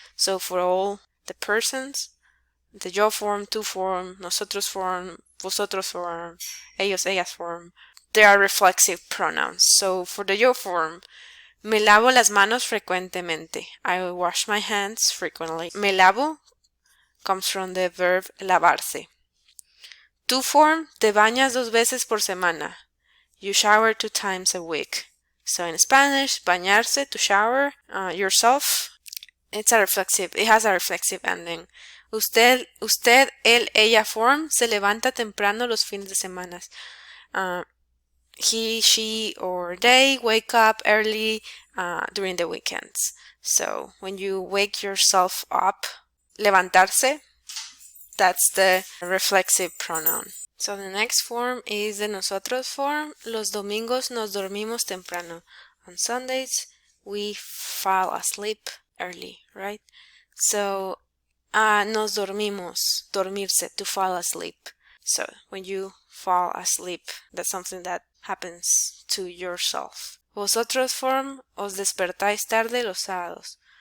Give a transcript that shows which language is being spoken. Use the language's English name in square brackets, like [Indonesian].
[English] So for all the persons, the yo form, tú form, nosotros form, vosotros form, ellos, ellas form, they are reflexive pronouns. So for the yo form, [Spanish] me lavo las manos frecuentemente. [English] I wash my hands frequently. [Spanish] Me lavo [English] comes from the verb lavarse. [Spanish] Tú form, te bañas 2 veces por semana. [English] You shower 2 times a week. So in Spanish, bañarse, to shower yourself, it has a reflexive ending. [Spanish] Usted, él, ella form se levanta temprano los fines de semana. [English] He, she, or they wake up early during the weekends. So when you wake yourself up, levantarse, that's the reflexive pronoun. So the next form is the nosotros form. [Spanish] Los domingos nos dormimos temprano. [English] On Sundays, we fall asleep early, right? So, [Spanish] nos dormimos, [English] dormirse, to fall asleep. So, when you fall asleep, that's something that happens to yourself. [Spanish] Vosotros form, os despertáis tarde los sábados.